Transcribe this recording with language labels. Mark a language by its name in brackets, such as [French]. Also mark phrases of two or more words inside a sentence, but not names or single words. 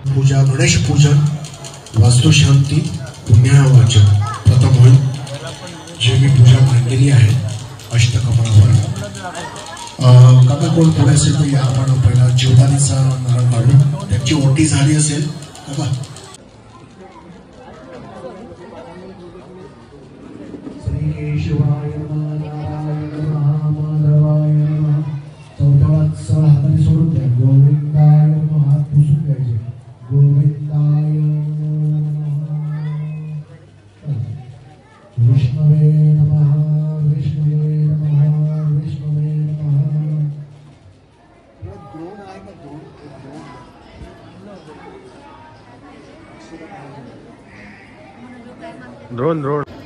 [Marathi] पूजा, गणेश पूजन, वास्तुशांती, पुण्यावाचन प्रथम होईल. जे मी पूजा मांडलेली आहे अष्टकमळावर. काका कोण पुढे असेल तर या, आपण पहिला जीवदानीचा नारळ काढू. त्यांची ओटी झाली असेल काका. [Sanskrit] श्री केशवाय नमः, नारायण नमः, माधवाय नमः. [Marathi] चौथ्यात सह हाताने सोडून द्या. [Sanskrit] गोविंदाय नमः, [Marathi] हात पुसून द्यायचे. [Sanskrit] गोविंदाय विष्णवे नमः, विष्णवे नमः, विष्णवे नमः. [English] drone drone